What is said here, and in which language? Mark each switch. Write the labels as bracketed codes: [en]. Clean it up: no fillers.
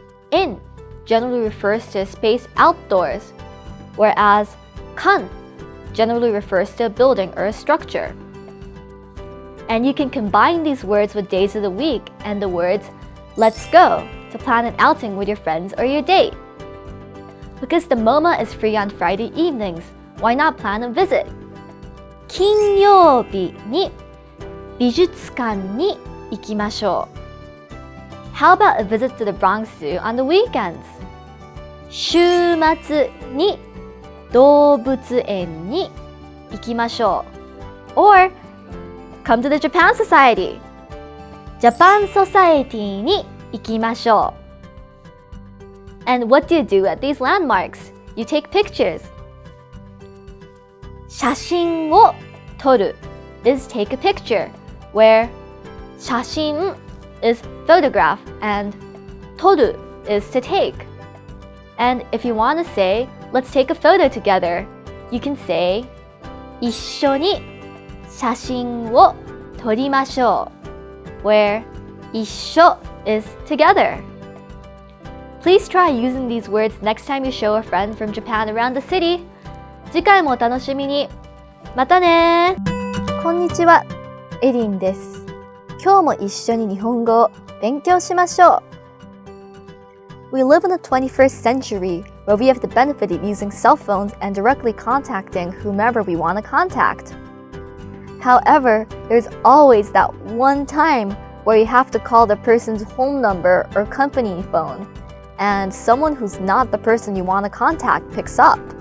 [en] In generally refers to a space outdoors, whereas kan generally refers to a building or a structure. And you can combine these words with days of the week and the words let's go to plan an outing with your friends or your date. Because the MoMA is free on Friday evenings, why not plan a visit? [ja] 金曜日に美術館に行きましょう。 [en] How about a visit to the Bronx Zoo on the weekends? [ja] 週末に動物園に行きましょう。 [en] Or come to the Japan Society. [ja] Japan Society に行きましょう。 [en] And what do you do at these landmarks? You take pictures. 写真を撮る is take a picture, where 写真 is photograph and 撮る is to take. And if you want to say, let's take a photo together, you can say [ja] 一緒に写真を撮りましょう, [en] where 一緒 is together. Please try using these words next time you show a friend from Japan around the city. [ja] 次回もお楽しみに。またね。こんにちは、エリンです。今日も一緒に日本語を勉強しましょう。 [en] We live in the 21st century where we have the benefit of using cell phones and directly contacting whomever we want to contact. However, there's always that one time where you have to call the person's home number or company phone, and someone who's not the person you want to contact picks up.